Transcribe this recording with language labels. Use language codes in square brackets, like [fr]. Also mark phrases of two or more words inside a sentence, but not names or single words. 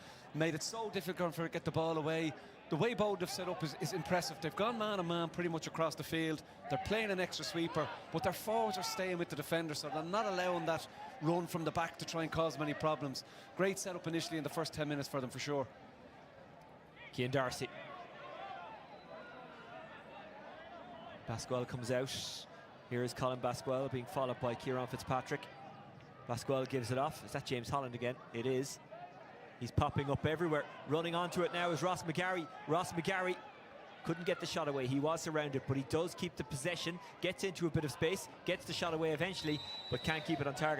[en] Made it so difficult for him to get the ball away. The way Bowden have set up is impressive. They've gone man-on-man pretty much across the field. They're playing an extra sweeper, but their forwards are staying with the defender, so they're not allowing that run from the back to try and cause many problems. Great setup initially in the first 10 minutes for them, for sure. Cian Darcy. Basquel comes out. Here is Colin Basquel being followed by Kieran Fitzpatrick. Basquel gives it off. Is that James Holland again? It is. He's popping up everywhere. Running onto it now is Ross McGarry. Ross McGarry couldn't get the shot away. He was surrounded, but he does keep the possession, gets into a bit of space, gets the shot away eventually, but can't keep it on target.